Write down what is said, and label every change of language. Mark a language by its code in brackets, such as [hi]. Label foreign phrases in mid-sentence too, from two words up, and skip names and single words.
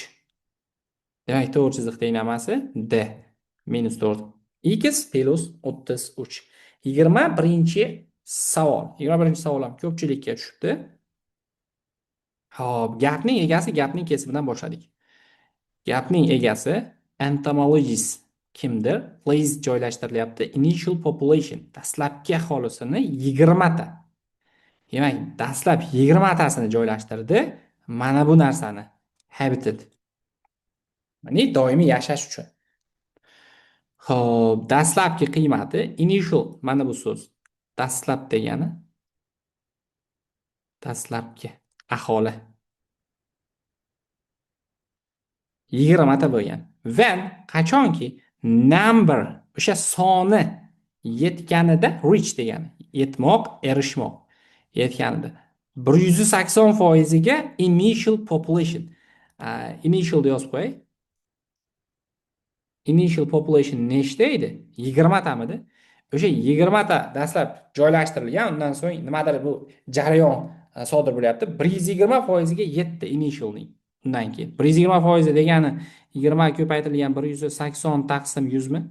[uz] Demak, to'g'ri chiziq tenglamasi D minus 4 x plus 33. 21-chi savol. 21-chi savol ham ko'pchilikka tushibdi. Xo'p, gapning egasi gapning kesibidan boshladik. Gapning egasi entomologist kimdir? Place joylashtirilyapti. [en] Initial population [uz] dastlabki aholisini 20 ta. Demak, dastlab 20 tasini joylashtirdi. Mana bu narsani habitat. Ya'ni doimiy yashash uchun. Xo'p, dastlabki qiymati initial mana bu so'z. Dastlab degani dastlabki aholi 20 ta bo'lgan. When qachonki number o'sha soni yetganida reach degani yetmoq, erishmoq yetganida 180% ga [en] initial population. [uz] Initial deb yozib qo'yay. [en] Initial population [uz] nechta edi? 20 tamidi? O'sha 20 ta dastlab joylashtirilgan, undan so'ng nimadir bu jarayon sodir bo'lyapti. 120% ga yetdi initialning. Undan keyin 120% degani 20 ko'paytirilgan 180 taqsim 100 mi?